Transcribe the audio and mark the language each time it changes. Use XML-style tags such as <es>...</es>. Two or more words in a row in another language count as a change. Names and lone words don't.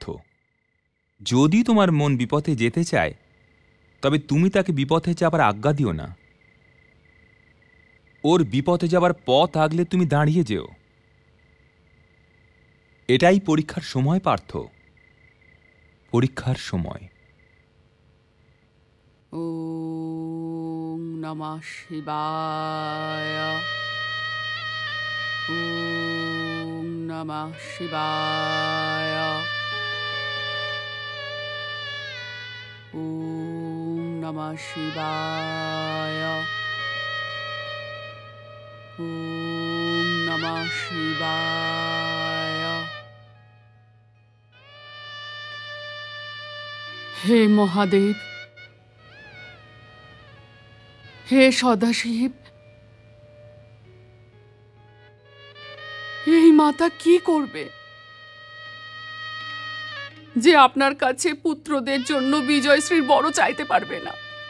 <bn>যদি তোমার মন বিপথে যেতে চায়, তবে তুমি তাকে বিপথে যাবার আজ্ঞা দিও না। ওর বিপথে যাবার পথ আগলে তুমি দাঁড়িয়ে যেও। এটাই পরীক্ষার সময় পার্থ, পরীক্ষার সময়।</bn> <sa>ओम नमः शिवाय। ओम नमः शिवाय। ओम नमः शिवाय। ओम नमः शिवाय।</sa> <bn>হে মহাদেব, হে সদাশিব, এই মাতা কি করবে যে আপনার কাছে পুত্রদের জন্য বিজয়শ্রীর বড় চাইতে পারবে না?</bn>